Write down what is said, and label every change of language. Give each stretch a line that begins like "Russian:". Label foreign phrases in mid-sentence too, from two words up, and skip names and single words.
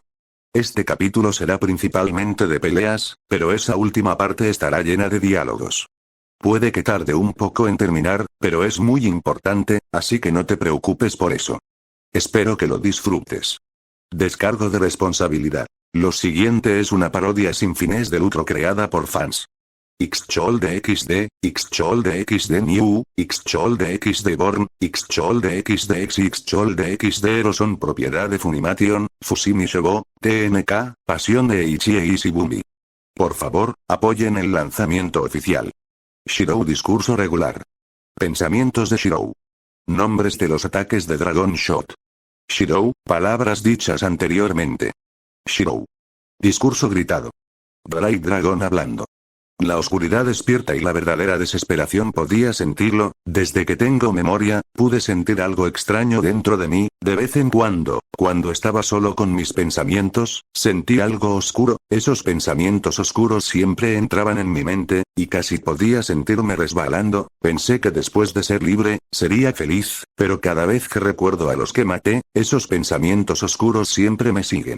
Spanish: Este capítulo será principalmente de peleas, pero esa última parte estará llena de diálogos. Puede que tarde un poco en terminar, pero es muy importante, así que no te preocupes por eso. Espero que lo disfrutes. Descargo de responsabilidad. Lo siguiente es una parodia sin fines de lucro creada por fans. XXoldXD, XXoldXD New, XXoldXD Born, XXoldXD XXoldXD Ero son propiedad de Funimation, Fusimi Shogo, TNK, Pasión de Eiichi e Ishibumi. Por favor, apoyen el lanzamiento oficial. Shirou discurso regular. Pensamientos de Shirou. Nombres de los ataques de Dragon Shot. Shirou, palabras dichas anteriormente. Shirou. Discurso gritado. Bright Dragon hablando. La oscuridad despierta y la verdadera desesperación podía sentirlo, desde que tengo memoria, pude sentir algo extraño dentro de mí, de vez en cuando estaba solo con mis pensamientos, sentí algo oscuro, esos pensamientos oscuros siempre entraban en mi mente, y casi podía sentirme resbalando, pensé que después de ser libre, sería feliz, pero cada vez que recuerdo a los que maté, esos pensamientos oscuros siempre me siguen.